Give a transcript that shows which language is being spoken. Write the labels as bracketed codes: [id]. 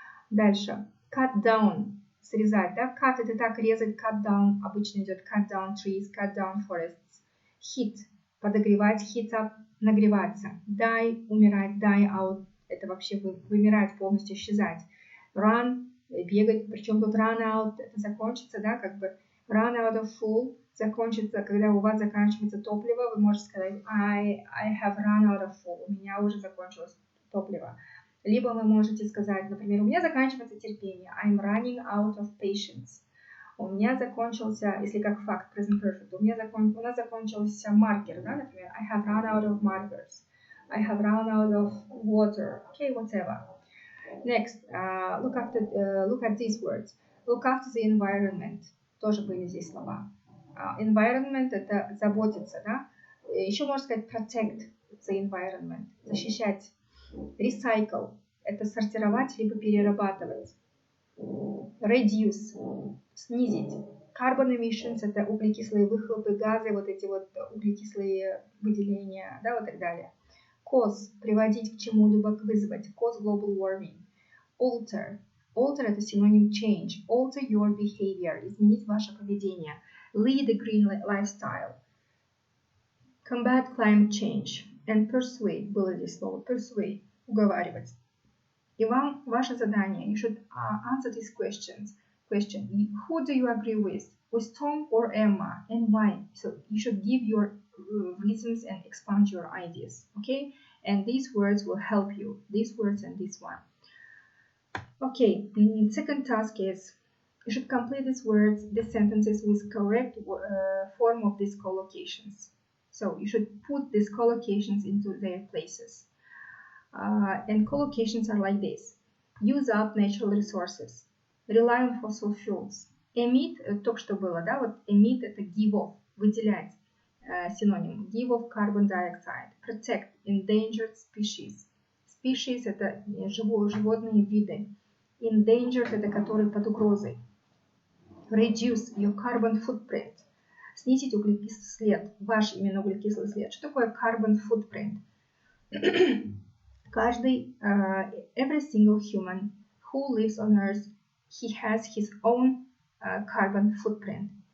[ru] Дальше, cut down, срезать, да, cut это так, резать, cut down, обычно идет cut down trees, cut down forests. Heat, подогревать, heat up, нагреваться. Die, умирать, die out, это вообще вымирать, полностью исчезать. Run, бегать, причем тут run out, это закончится, да, как бы run out of fuel, закончится, когда у вас заканчивается топливо, вы можете сказать I have run out of fuel, у меня уже закончилось топливо. Либо вы можете сказать, например, у меня заканчивается терпение, I'm running out of patience. У меня закончился, если как факт, present perfect, у нас закончился маркер, да, например, I have run out of markers, I have run out of water, okay, whatever. [en] Next, look at these words. Look after the environment. [ru] Тоже были здесь слова. Environment – это заботиться, да? Еще можно сказать protect the environment, защищать. Recycle – это сортировать либо перерабатывать. Reduce – снизить. Carbon emissions – это углекислые выхлопы, газы, вот эти вот углекислые выделения, да, вот так далее. Cause – приводить к чему-либо, вызвать. [en] Cause global warming. Alter. [ru] Alter – это синоним change. [en] Alter your behavior. [ru] Изменить ваше поведение. [en] Lead a green lifestyle. Combat climate change. And persuade. [ru] Было здесь слово persuade. Уговаривать. И вам ваше задание. [en] You should answer these questions. Question. Who do you agree with? With Tom or Emma? And why? So you should give your reasons and expand your ideas. Okay? And these words will help you. These words and this one. Okay, the second task is you should complete these words, these sentences with correct form of these collocations. So you should put these collocations into their places. And collocations are like this. Use up natural resources. Rely on fossil fuels. [ru] Emit, только что было, да, вот emit это give off, выделять, синоним. [en] Give off carbon dioxide. Protect endangered species. [ru] Species это животные виды. Endangered это которые под угрозой. Reduce your carbon footprint. снизить углекислый след, ваш именно углекислый след. Что такое carbon footprint? Каждый, every single human who lives on Earth, he has his own carbon footprint.